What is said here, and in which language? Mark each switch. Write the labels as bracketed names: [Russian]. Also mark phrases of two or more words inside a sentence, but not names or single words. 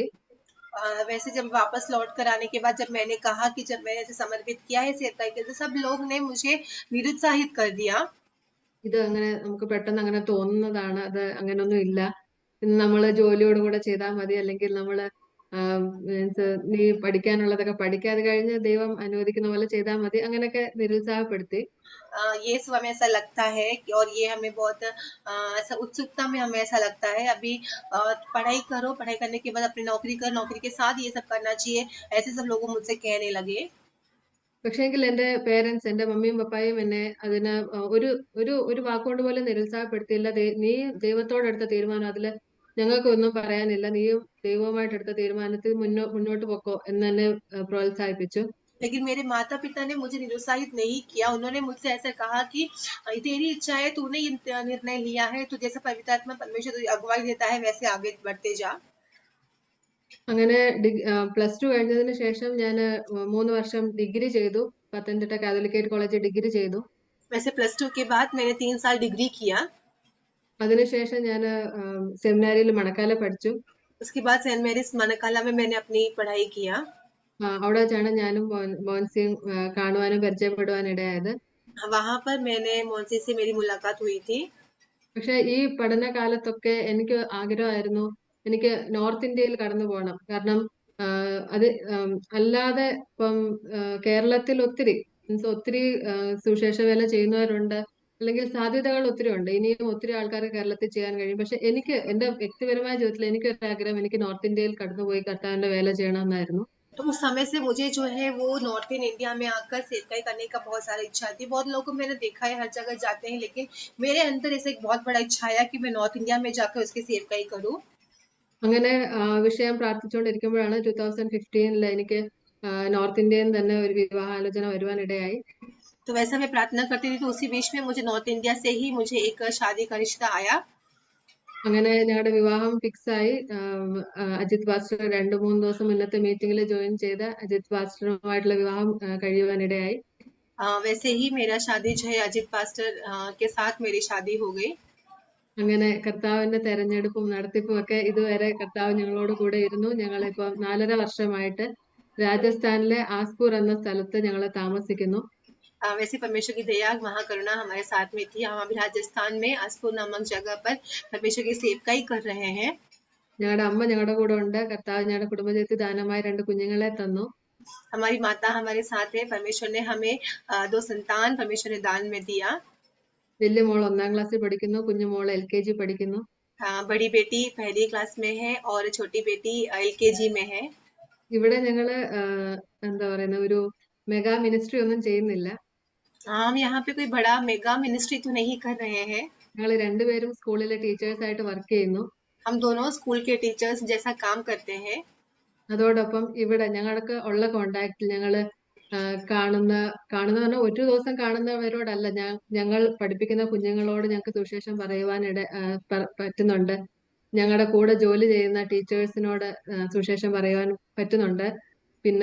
[Hindi] वैसे जब वापस लौट कर आने के बाद जब मैंने कहा कि जब मैंने ऐसे समर्पित किया है सेवकाई के लिए, तो सब लोग ने मुझे निरुत्साहित कर दिया। [Malayalam] ഇത് അങ്ങനെ നമുക്ക് പെട്ടെന്ന് അങ്ങനെ തോന്നുന്നതാണ്. അത് അങ്ങനൊന്നും ഇല്ല. ഇന്ന് നമ്മള് ജോലിയോടും കൂടെ ചെയ്താൽ മതി, അല്ലെങ്കിൽ നമ്മള് മീൻസ് നീ പഠിക്കാനുള്ളതൊക്കെ പഠിക്കാതെ കഴിഞ്ഞ് ദൈവം അനുവദിക്കുന്ന പോലെ ചെയ്താൽ മതി, അങ്ങനെയൊക്കെ നിരുത്സാഹപ്പെടുത്തി. [Hindi] ये सब हमें ऐसा लगता है और ये हमें बहुत ऐसा उत्सुकता में हमें ऐसा लगता है अभी पढ़ाई करो, पढ़ाई करने के बाद अपनी नौकरी करो, नौकरी के साथ ये सब करना चाहिए, ऐसे सब लोग मुझसे कहने लगे। [Malayalam] പക്ഷേങ്കിൽ എന്റെ പേരൻസ്, എന്റെ മമ്മിയും പപ്പായും എന്നെ അതിന് ഒരു ഒരു ഒരു വാക്കുകൊണ്ട് പോലും നിരുത്സാഹപ്പെടുത്തിയില്ല. നീ ദൈവത്തോടെടുത്ത തീരുമാനം, അതില് ഞങ്ങൾക്ക് ഒന്നും പറയാനില്ല, നീയും ദൈവവുമായിട്ട് എടുത്ത തീരുമാനത്തിൽ മുന്നോട്ട് പൊക്കോ എന്ന് തന്നെ പ്രോത്സാഹിപ്പിച്ചു. [Hindi] लेकिन मेरे माता पिता ने मुझे निरुत्साहित नहीं किया, उन्होंने मुझसे ऐसा कहा कि तेरी इच्छा है, तूने ये निर्णय लिया है, तो जैसा पवित्र आत्मा परमेश्वर तुझे अगुवाई देता है वैसे आगे बढ़ते जा। [Malayalam] അങ്ങനെ +2 കഴിഞ്ഞതിന് ശേഷം ഞാൻ 3 വർഷം ഡിഗ്രി ചെയ്തു. പത്തനംതിട്ട കാതോലിക്കേറ്റ് കോളേജിൽ ഡിഗ്രി ചെയ്തു. [Hindi] वैसे +2 के बाद मैंने 3 साल डिग्री किया। [Malayalam] അതിനുശേഷം ഞാൻ സെമിനാരിയിൽ മണക്കാല പഠിച്ചു. [Hindi] उसके बाद सेंट मैरीज मनकाला में मैंने अपनी पढ़ाई किया। [Malayalam] അവിടെ വെച്ചാണ് ഞാനും മോൻസിയും കാണുവാനും പരിചയപ്പെടുവാനും ഇടയായത്. [Hindi] वहां पर मैंने मोंसी से मेरी मुलाकात हुई थी। [Malayalam] പക്ഷെ ഈ പഠനകാലത്തൊക്കെ എനിക്ക് ആഗ്രഹമായിരുന്നു എനിക്ക് നോർത്ത് ഇന്ത്യയിൽ കടന്നു പോകണം. കാരണം അത് അല്ലാതെ ഇപ്പം കേരളത്തിൽ ഒത്തിരി മീൻസ് ഒത്തിരി സുവിശേഷ വേല ചെയ്യുന്നവരുണ്ട്, അല്ലെങ്കിൽ സാധ്യതകൾ ഒത്തിരി ഉണ്ട്. ഇനിയും ഒത്തിരി ആൾക്കാർ കേരളത്തിൽ ചെയ്യാൻ കഴിയും. പക്ഷെ എനിക്ക് എന്റെ വ്യക്തിപരമായ ജീവിതത്തിൽ എനിക്കൊരു ആഗ്രഹം, എനിക്ക് നോർത്ത് ഇന്ത്യയിൽ കടന്നുപോയി കർത്താവിന്റെ വേല ചെയ്യണമെന്നായിരുന്നു. [Hindi] तो उस समय से मुझे जो है वो नॉर्थन इंडिया में आकर सेवकाई करने का बहुत सारा इच्छा थी। बहुत लोगों को मैंने देखा है हर जगह जाते हैं, लेकिन मेरे अंदर ऐसा एक बहुत बड़ा इच्छा आया कि मैं नॉर्थ इंडिया में जाकर उसकी सेवकाई करूं। [Malayalam] അങ്ങനെ വിഷയം പ്രാർത്ഥിച്ചുകൊണ്ടിരിക്കുമ്പോഴാണ് 2015 എനിക്ക് നോർത്ത് ഇന്ത്യയിൽ തന്നെ ഒരു വിവാഹാലോചന വരുവാനിടയായി. [Hindi] तो वैसा मैं प्रार्थना करती थी, तो उसी बीच में मुझे नॉर्थ इंडिया से ही मुझे एक शादी का रिश्ता आया। [Malayalam] അങ്ങനെ ഞങ്ങളുടെ വിവാഹം ഫിക്സ് ആയി. അജിത് പാസ്റ്റർ 2-3 ദിവസം മുന്നത്തെ മീറ്റിംഗിൽ ജോയിൻ ചെയ്ത അജിത് പാസ്റ്ററുമായിട്ടുള്ള വിവാഹം കഴിയുവാനിടയായി. [Hindi] वैसे ही मेरा शादी जो है अजित पास्टर के साथ मेरी शादी हो गई। [Malayalam] അങ്ങനെ കർത്താവിന്റെ തെരഞ്ഞെടുപ്പും നടത്തിപ്പും ഒക്കെ ഇതുവരെ കർത്താവ് ഞങ്ങളോട് കൂടെ ഇരുന്നു. ഞങ്ങളിപ്പോ 4.5 വർഷമായിട്ട് രാജസ്ഥാനിലെ ആസ്പൂർ എന്ന സ്ഥലത്ത് ഞങ്ങൾ താമസിക്കുന്നു. [Hindi] वैसे परमेश्वर की दया महाकरुणा हमारे साथ में थी। हम अभी राजस्थान में आसपुर नामक जगह पर परमेश्वर की सेवकाई कर रहे हैं। [Malayalam] ഞങ്ങളുടെ അമ്മ ഞങ്ങളുടെ കൂടെ ഉണ്ട്. കർത്താവ് ഞങ്ങളുടെ കുടുംബജീവിതത്തിൽ ദാനമായി 2 കുഞ്ഞുങ്ങളെ തന്നു. [Hindi] हमारी माता हमारे साथ है। परमेश्वर ने हमें 2 संतान परमेश्वर ने दान में दिया। [Malayalam] വലിയ മോൾ 1ാം ക്ലാസ്സിൽ പഠിക്കുന്നു, കുഞ്ഞു മോൾ LKG പഠിക്കുന്നു. [Hindi] बड़ी बेटी 1ली क्लास में है और छोटी बेटी LKG में है। [Malayalam] ഇവിടെ ഞങ്ങള് എന്താ പറയുന്ന ഒരു [English] mega ministry [Malayalam] ഒന്നും ചെയ്യുന്നില്ല. [Hindi] हम यहाँ पे कोई बड़ा [English] mega ministry [Hindi] तो नहीं कर रहे हैं। [Malayalam] ഞങ്ങൾ രണ്ടുപേരും സ്കൂളിലെ ടീച്ചേഴ്സ് ആയിട്ട് വർക്ക് ചെയ്യുന്നു. [Hindi] हम दोनों स्कूल के टीचर्स जैसा काम करते हैं। [Malayalam] അതോടൊപ്പം ഇവിടെ ഞങ്ങൾക്ക് ഉള്ള കോണ്ടാക്റ്റിൽ ഞങ്ങള് കാണുന്ന പറഞ്ഞാൽ ഒരു ദിവസം കാണുന്നവരോടല്ല, ഞങ്ങൾ പഠിപ്പിക്കുന്ന കുഞ്ഞുങ്ങളോട് ഞങ്ങൾക്ക് സുവിശേഷം പറയുവാൻ പറ്റുന്നുണ്ട്. ഞങ്ങളുടെ കൂടെ ജോലി ചെയ്യുന്ന ടീച്ചേഴ്സിനോട് സുവിശേഷം പറയുവാൻ പറ്റുന്നുണ്ട്.